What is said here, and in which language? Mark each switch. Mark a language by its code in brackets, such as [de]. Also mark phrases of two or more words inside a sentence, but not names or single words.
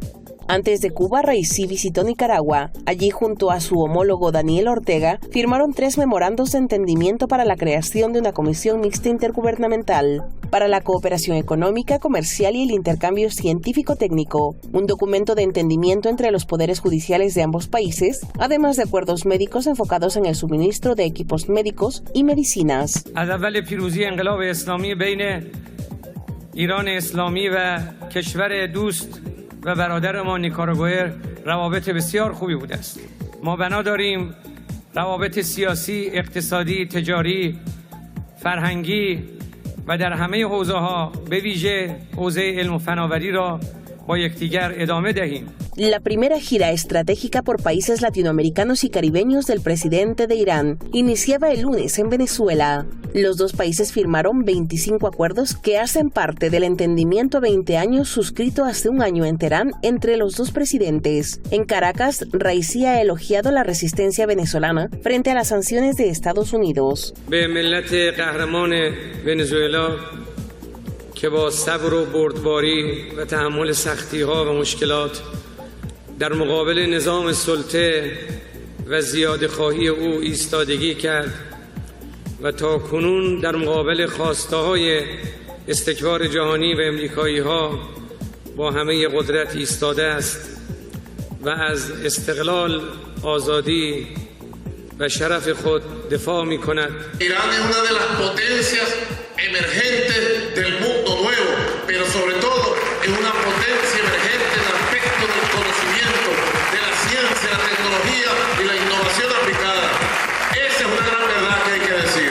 [es] Antes de Cuba, Raisi visitó Nicaragua. Allí, junto a su homólogo Daniel Ortega, firmaron 3 memorandos de entendimiento para la creación de una comisión mixta intergubernamental para la cooperación económica, comercial y el intercambio científico-técnico, un documento de entendimiento entre los poderes judiciales de ambos países, además de acuerdos médicos enfocados en el suministro de equipos médicos y medicinas. [fa] و برادر ما نیکاراگوئه روابط بسیار خوبی بوده است. ما بنا داریم روابط سیاسی، اقتصادی، تجاری، فرهنگی و در همه حوزه‌ها به ویژه حوزه علم و فناوری را با یکدیگر ادامه دهیم. [es] La primera gira estratégica por países latinoamericanos y caribeños del presidente de Irán iniciaba el lunes en Venezuela. Los dos países firmaron 25 acuerdos que hacen parte del entendimiento 20 años suscrito hace un año en Teherán entre los dos presidentes. En Caracas, Raisi ha elogiado la resistencia venezolana frente a las sanciones de Estados Unidos. [fa] که با صبر و بردباری و تحمل سختی‌ها و مشکلات در مقابل نظام سلطه و زیاده‌خواهی او ایستادگی کرد و تا کنون در مقابل خواسته‌های استکبار جهانی و امریکایی‌ها با همه قدرت ایستاده است و از استقلال، آزادی و شرف خود دفاع می‌کند. [es] Irán es una de las potencias emergentes del mundo nuevo, pero sobre todo es una potencia emergente en el aspecto del conocimiento, de la ciencia, la tecnología y la innovación aplicada. Esa es una gran verdad que hay que decir.